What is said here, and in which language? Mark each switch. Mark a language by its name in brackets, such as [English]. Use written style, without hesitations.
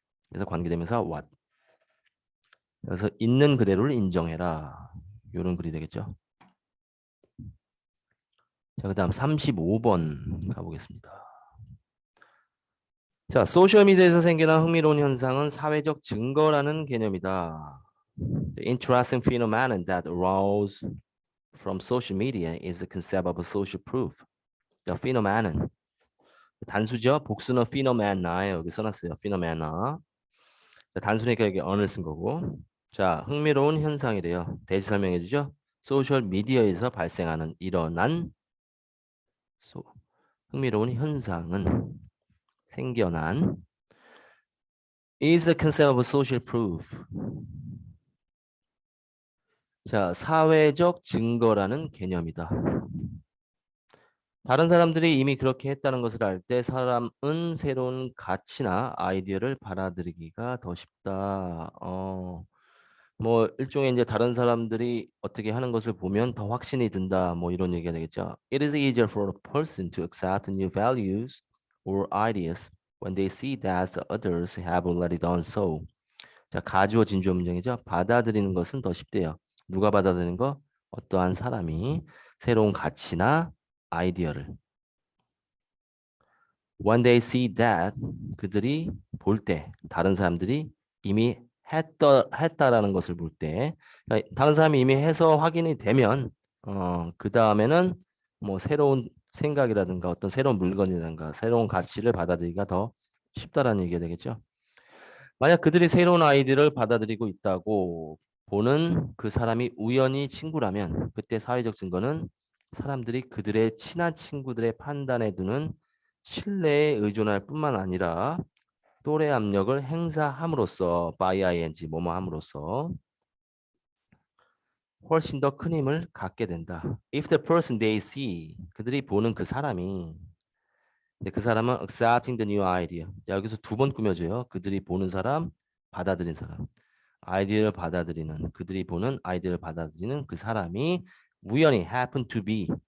[Korean] 그래서 관계대명사 what. 그래서 있는 그대로를 인정해라. 요런 글이 되겠죠. 자, 그다음 35번 가보겠습니다. 자, 소셜미디어에서 생겨난 흥미로운 현상은 사회적 증거라는 개념이다. [English] The interesting phenomenon that arose from social media is the concept of a social proof. The phenomenon. [Korean] 단수죠. 복수는 phenomena예요. 여기 써놨어요. phenomena. 단수니까 여기 on을 쓴 거고. 자, 흥미로운 현상이래요. 대시 설명해 주죠. 소셜 미디어에서 발생하는 일어난 흥미로운 현상은 생겨난 [English] is the concept of social proof. [Korean] 자, 사회적 증거라는 개념이다. 다른 사람들이 이미 그렇게 했다는 것을 알 때 사람은 새로운 가치나 아이디어를 받아들이기가 더 쉽다. 뭐 일종의 이제 다른 사람들이 어떻게 하는 것을 보면 더 확신이 든다. 뭐 이런 얘기가 되겠죠. [English] It is easier for a person to accept new values or ideas when they see that the others have already done so. [Korean] 자, 가주어 진주어 문장이죠. 받아들이는 것은 더 쉽대요. 누가 받아들이는 거? 어떠한 사람이 새로운 가치나 아이디어를. [English] When they see that [Korean] 그들이 볼 때, 다른 사람들이 이미 했다라는 것을 볼 때, 그러니까 다른 사람이 이미 해서 확인이 되면, 그 다음에는 뭐 새로운 생각이라든가 어떤 새로운 물건이라든가 새로운 가치를 받아들이기가 더 쉽다라는 얘기가 되겠죠. 만약 그들이 새로운 아이디어를 받아들이고 있다고 보는 그 사람이 우연히 친구라면 그때 사회적 증거는 사람들이 그들의 친한 친구들의 판단에 두는 신뢰에 의존할 뿐만 아니라 또래 압력을 행사함으로써 by ing 뭐뭐 함으로써 훨씬 더 큰 힘을 갖게 된다. [English] If the person they see [Korean] 그들이 보는 그 사람이 근데 그 사람은 [English] accepting the new idea. [Korean] 여기서 두 번 꾸며줘요. 그들이 보는 사람, 받아들인 사람. 아이디어를 받아들이는 그들이 보는 아이디어를 받아들이는 그 사람이 우연히 [English] happen to be